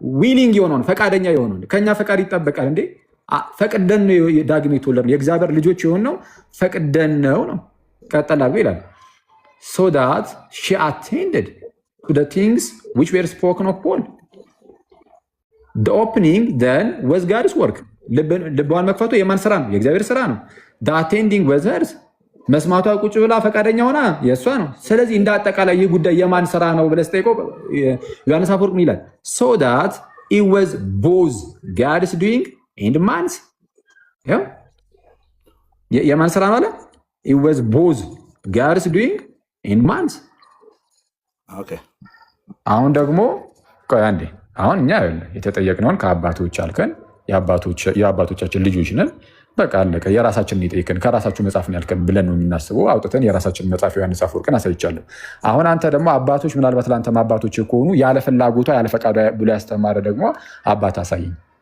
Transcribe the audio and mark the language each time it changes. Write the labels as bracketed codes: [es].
[am] ዊሊንግ የሆነውን ፈቃደኛ የሆነውን። ከኛ ፈቃድ ይጠበቃል እንዴ? ፈቅደን ነው ዳግም የተወለድነው። የእግዚአብሔር ልጆች የሆነው ፈቅደን ነው። ቀጠል አድርጎ ይላል [en] so that she attended to the things which were spoken of Paul. The opening then was God's work. [am] ልቧን መክፈቱ የማን ስራ ነው? የእግዚአብሔር ስራ ነው። [en] the attending was hers. [am] መስማቷ ቁጭ ብላ ፈቃደኛ ሆና የእሷ ነው። ስለዚህ እንደ አጠቃላይ ይህ ጉዳይ የማን ስራ ነው ብለህ ስጠይቀው ዮሐንስ አፈወርቅ ምን ይላል? [en] so that it was both God's doing and man's. [am] የማን ስራ ነው አለ? [en] it was both God's doing and man's. [am] አሁን ደግሞ አንዴ አሁን እኛ የተጠየቅነውን ከአባቶች አልከን የአባቶቻችን ልጆች ነን። በቃ አለቀ። የራሳችንን የጠየቅን ከራሳችሁ መጽሐፍ ነው ያልከን ብለን ነው የምናስበው። አውጥተን የራሳችንን መጽሐፍ ዮሐንስ አፈወርቅን አሳይቻለሁ። አሁን አንተ ደግሞ አባቶች ምናልባት ለአንተም አባቶች ከሆኑ ያለ ፍላጎቷ ያለ ፈቃዷ ብሎ ያስተማረ ደግሞ አባት አሳይኝ።